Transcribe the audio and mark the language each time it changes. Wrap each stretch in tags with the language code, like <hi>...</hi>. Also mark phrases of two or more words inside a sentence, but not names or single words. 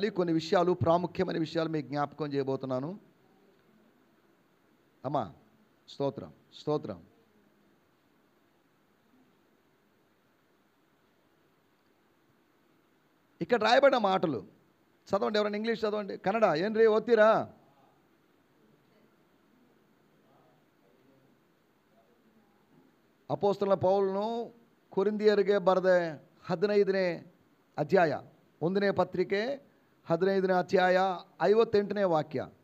<te>కొన్ని విషయాలు, ప్రాముఖ్యమైన విషయాలు మీకు జ్ఞాపకం చేయబోతున్నాను. అమ్మా స్తోత్రం, స్తోత్రం. ఇక్కడ రాయబడిన మాటలు చదవండి. ఎవరైనా ఇంగ్లీష్ చదవండి.</te> <kn>ಕನ್ನಡ ಏನ್ರೀ ಓದ್ತೀರಾ? ಅಪೊಸ್ತಲ ಪೌಲನು ಕೊರಿಂಥಿಯರಿಗೆ ಬರೆದ 15ನೇ ಅಧ್ಯಾಯ, 1ನೇ ಪತ್ರಿಕೆ 15ನೇ ಅಧ್ಯಾಯ 58ನೇ వాక్య.</kn>